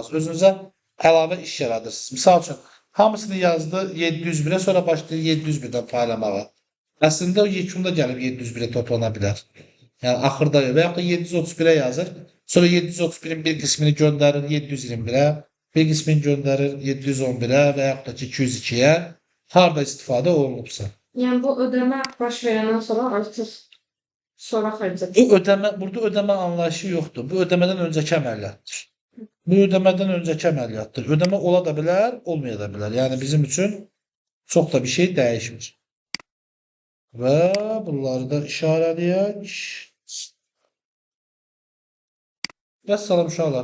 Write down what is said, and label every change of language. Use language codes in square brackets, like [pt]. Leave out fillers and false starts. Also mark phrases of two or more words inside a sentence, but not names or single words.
[az] Özünüzə əlavə iş yaradırsınız. Misal üçün, hamısını yazdı 701'ə, sonra başlayır 701'dən paylamağa. Əslində o yekunda gəlib 701'ə toplana bilər. Yəni axırda və yaxud da 731'ə yazır. Sonra 731'in bir qismini göndərir 721'ə, bir qismini göndərir 711'ə və yaxud da 202'yə. Harda istifadə olunubsa. [tr] Yani bu ödeme baş verenden sonra artık sonra harcayacak. [az] Burada ödeme anlayışı yoxdur. Bu ödəmədən öncəki əməliyyatdır. Bu ödəmədən öncəki əməliyyatdır. Ödəmə ola da bilər, olmaya da bilər. Yəni bizim üçün çox da bir şey dəyişmir. Və bunları da işarələyək. Vəssalam uşaqlar.